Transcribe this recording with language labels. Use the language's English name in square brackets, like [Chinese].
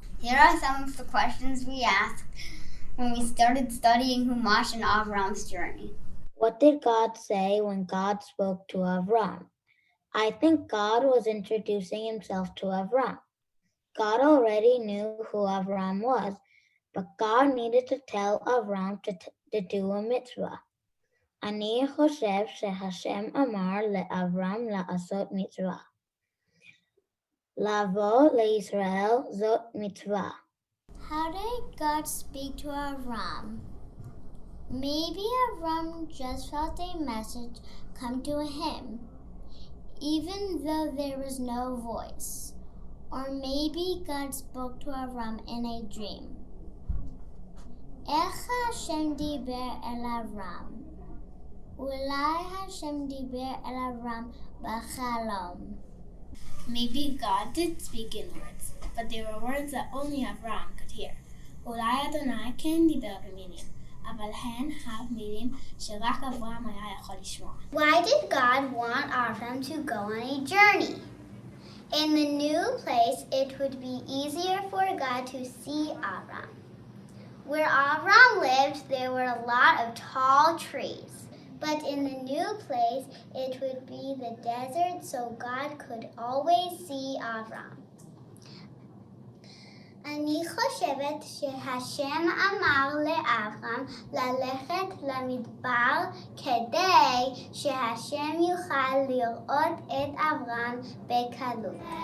[English] Here are some of the questions we asked when we started studying Humash and Avram's journey. What did God say when God spoke to Avram? I think God was introducing himself to Avram. God already knew who Avram was, but God needed to tell Avram to do a mitzvah. [Hebrew] אני חושב שהשם אמר לאברהם לעשות מצווה. לבוא לישראל זאת מצווה. [English] How did God speak to Avram? Maybe Avram just felt a message come to him, even though there was no voice. Or maybe God spoke to Avram in a dream. [Hebrew] איך השם דיבר אל אברהם? אולי השם דיבר אל אברהם בחלום. [English] Maybe God did speak in words, but they were words that only Avram could hear. [Hebrew] אולי אדוני כן דיבר במילים, אבל הן המילים שרק אברהם היה יכול לשמוע. [English] Why did God want Avram to go on a journey? In the new place, it would be easier for God to see Avram. Where Avram lived, there were a lot of tall trees. But in the new place, it would be the desert, so God could always see Avram. [Hebrew] אני חושבת שהשם אמר לאברהם ללכת למדבר כדי שהשם יוכל לראות את אברהם בקלות.